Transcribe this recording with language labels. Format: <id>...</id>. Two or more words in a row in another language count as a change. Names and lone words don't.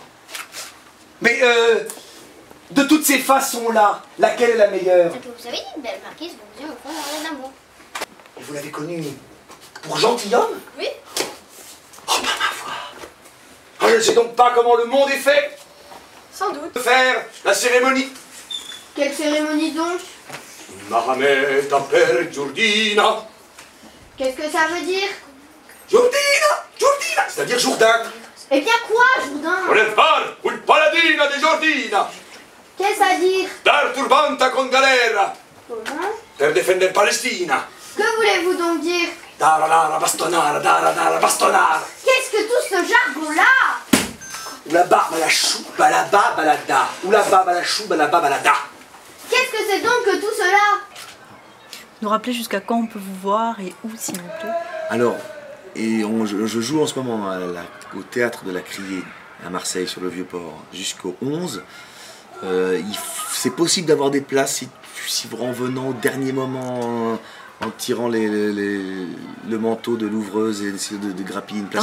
<fr>Mais de toutes ces façons-là, laquelle est la meilleure? C'est que vous savez dit, belle marquise, vos yeux me font mourir d'amour. Et vous l'avez connu pour gentilhomme? Oui. Oh, bah ma foi. Ah, je ne sais donc pas comment le monde est fait. Sans doute. Faire la cérémonie. Quelle cérémonie donc?</fr> <pml>Mahameta per Giordina.</pml> <fr>Qu'est-ce que ça veut dire? Giordina, c'est-à-dire Jourdain. Eh bien quoi, Jourdain?</fr> <pml>Voler far un paladina de Giordina.</pml> <fr>Qu'est-ce à dire?</fr> <pml>Dar turbanta con galera.</pml> <fr>Comment?</fr> <pml>Per defender Palestina.</pml> <fr>Que voulez-vous donc dire?</fr> <pml>Dara bastonara.</pml> <fr>Qu'est-ce que tout ce jargon-là? Oula-ba, balachou, balaba, balada. Oula-ba, balachou, balaba, balada. Qu'est-ce que c'est donc que tout cela? Nous rappeler jusqu'à quand on peut vous voir et où, s'il vous plaît. Alors, je joue en ce moment au théâtre de la Criée à Marseille, sur le Vieux-Port, jusqu'au 11. C'est possible d'avoir des places si vous en venant au dernier moment, en tirant le manteau de l'ouvreuse et d'essayer de grappiller une place.</fr>